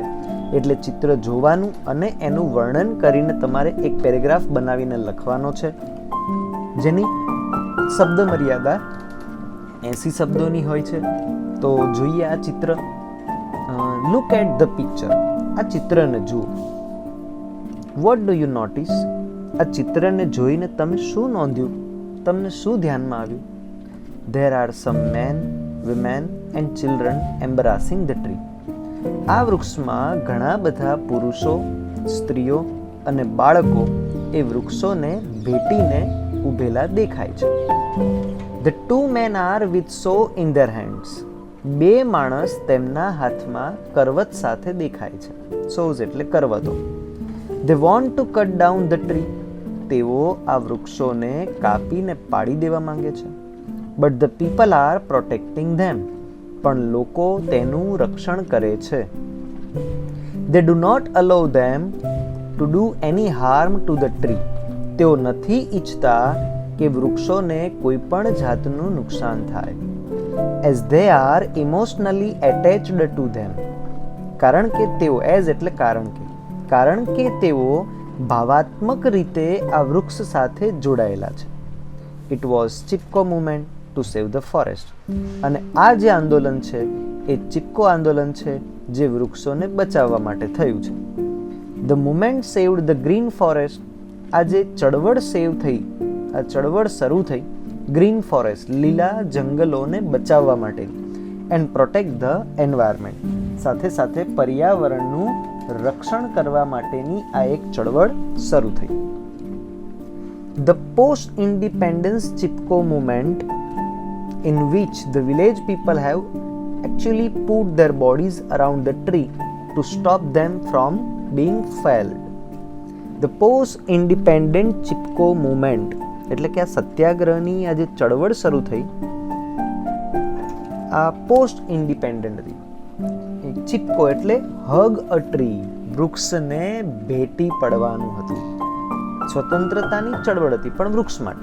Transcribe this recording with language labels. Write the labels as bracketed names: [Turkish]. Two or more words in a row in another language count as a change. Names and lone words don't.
[Gujarati] એટલે ચિત્ર જોવાનું અને એનું વર્ણન કરીને તમારે એક પેરેગ્રાફ બનાવીને લખવાનો છે, જેની શબ્દ મર્યાદા 80 શબ્દોની હોય છે. તો જોઈએ આ ચિત્ર. [English] look at the picture. [Gujarati] આ ચિત્રને જુઓ. [English] what do you notice? [Gujarati] આ ચિત્રને જોઈને તમે શું નોંધ્યું? તમને શું ધ્યાનમાં આવ્યું? [English] there are some men, women and children embracing the tree. [Gujarati] આ વૃક્ષમાં ઘણા બધા પુરુષો, સ્ત્રીઓ અને બાળકો એ વૃક્ષોને ભેટીને ઊભેલા દેખાય છે. [English] The two men are with saw in their hands. [Gujarati] 2 માણસ તેમના હાથમાં કરવત સાથે દેખાય છે. saws એટલે કરવતો. [English] They want to cut down the tree. [Gujarati] તેઓ આ વૃક્ષોને કાપીને પાડી દેવા માંગે છે. [English] But the people are protecting them. [Gujarati] પણ લોકો તેનું રક્ષણ કરે છે. [English] They do not allow them to do any harm to the tree. [Gujarati] તેઓ નથી ઈચ્છતા કે વૃક્ષોને કોઈ પણ જાતનું નુકસાન થાય. [English] As they are emotionally attached to them. [Gujarati] કારણ કે તેઓ, as એટલે કારણ કે તેઓ ભાવાત્મક રીતે આ વૃક્ષ સાથે જોડાયેલા છે. [English] It was Chipko movement to save the forest. [Gujarati] અને આ જે આંદોલન છે એ ચિપકો આંદોલન છે, જે વૃક્ષોને બચાવવા માટે થયું છે. [English] The movement saved the green forest. [Gujarati] આ જે ચળવળ શરૂ થઈ [English] green forest, [Gujarati] લીલા જંગલોને બચાવવા માટે, [English] and protect the environment, [Gujarati] સાથે સાથે પર્યાવરણનું રક્ષણ કરવા માટેની આ એક ચળવળ શરૂ થઈ. [English] The post-independence Chipko movement, in which the village people have actually put their bodies around the tree to stop them from being felled. The post-independent Chipko movement, [Gujarati] એટલે કે આ સત્યાગ્રહની આ જે ચળવળ શરૂ થઈ, આ [English] post independent [Gujarati] હતી. ચિપકો એટલે [English] hug a tree, [Gujarati] વૃક્ષને ભેટી પડવાનું હતું. સ્વતંત્રતાની ચળવળ હતી, પણ વૃક્ષ માટે.